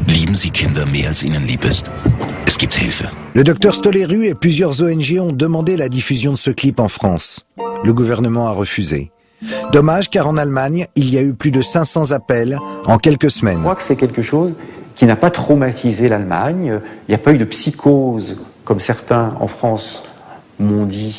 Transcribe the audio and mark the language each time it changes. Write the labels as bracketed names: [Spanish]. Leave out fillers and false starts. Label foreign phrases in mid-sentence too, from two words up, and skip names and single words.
[German] lieben sie Kinder mehr als ihnen lieb ist. Es gibt Hilfe. [French] Le docteur Stoleru et plusieurs ONG ont demandé la diffusion de ce clip en France. Le gouvernement a refusé. Dommage car en Allemagne, il y a eu plus de 500 appels en quelques semaines. Je crois que c'est quelque chose qui n'a pas traumatisé l'Allemagne. Il n'y a pas eu de psychose, comme certains en France m'ont dit.